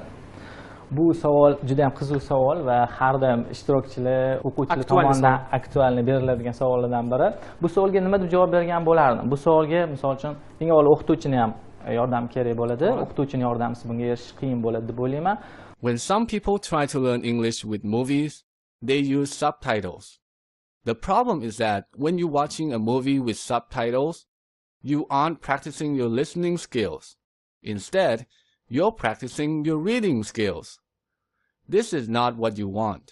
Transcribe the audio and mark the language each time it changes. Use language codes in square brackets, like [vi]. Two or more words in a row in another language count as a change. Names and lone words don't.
[uz] Bu savol juda ham qiziq savol va har doim ishtirokchilar, o'quvchilar tomonidan aktualni beriladigan savollardan biri. Bu savolga nima deb javob bergan bo'lardim? Bu savolga misol uchun eng avvalo o'qituvchini ham yordam kerak bo'ladi. O'qituvchining yordamisiz bunga erishish qiyin bo'ladi deb o'ylayman. [en] When some people try to learn English with movies, they use subtitles. The problem is that when you're watching a movie with subtitles, you aren't practicing your listening skills. Instead, you're practicing your reading skills. This is not what you want.